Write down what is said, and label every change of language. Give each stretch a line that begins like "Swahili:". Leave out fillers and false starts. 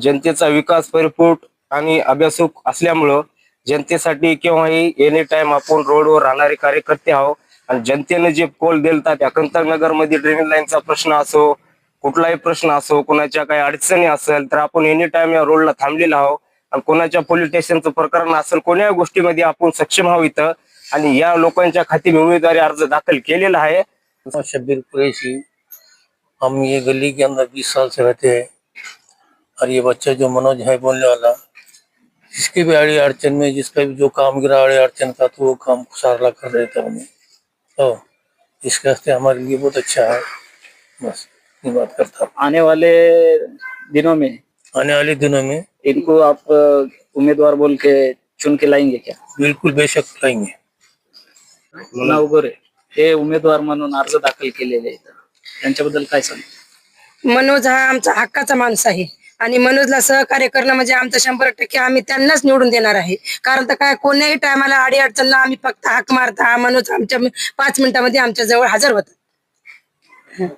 Marathi: जनतेचा विकास परिपूर्ण आणि अभ्यासक असल्यामुळं जनतेसाठी केव्हाही एनी टाइम आपण रोडवर राहणारे कार्यकर्ते आहोत आणि जनतेने जे कौल दिलता त्या कंतकनगर मध्ये ड्रेनेज लाईनचा प्रश्न असो, कुठलाही प्रश्न असो, कोणाच्या काही अडचणी असेल तर आपण एनी टाइम या रोडला थांबलेला आहोत आणि कोणाच्या पोलीस स्टेशनचं प्रकरण असेल कोणत्याही गोष्टीमध्ये आपण सक्षम आहोत इथं आणि या लोकांच्या खाती उमेदवारी अर्ज दाखल केलेला है।
Hindi: शब्बीर कुरैशी, हम ये गली के अंदर 20 साल से रहते हैं और ये बच्चा जो मनोज है बोलने वाला, जिसकी भी अड़ी अड़चन में जिसका भी जो काम गिरा अड़ी अड़चन का तो वो काम सारला कर रहे थे हमने, तो इसके वास्ते हमारे लिए बहुत अच्छा है। बस ये बात करता हूँ। आने वाले दिनों में इनको आप उम्मीदवार बोल के चुन के लाएंगे क्या? बिल्कुल बेशक लाएंगे।
Marathi: नवघरे हे उमेदवार म्हणून अर्ज दाखल केलेले आहेत, त्यांच्याबद्दल काय सांग? मनोज हा आमचा हक्काचा माणूस आहे आणि मनोजला सहकार्य करणं म्हणजे आमचं 100% आम्ही त्यांनाच निवडून देणार आहे। कारण तर काय कोण्याही टायमाला आडी अडचणला आम्ही फक्त हाक मारता मनोज आमच्या 5 मिनिटांमध्ये आमच्या जवळ हजर होता।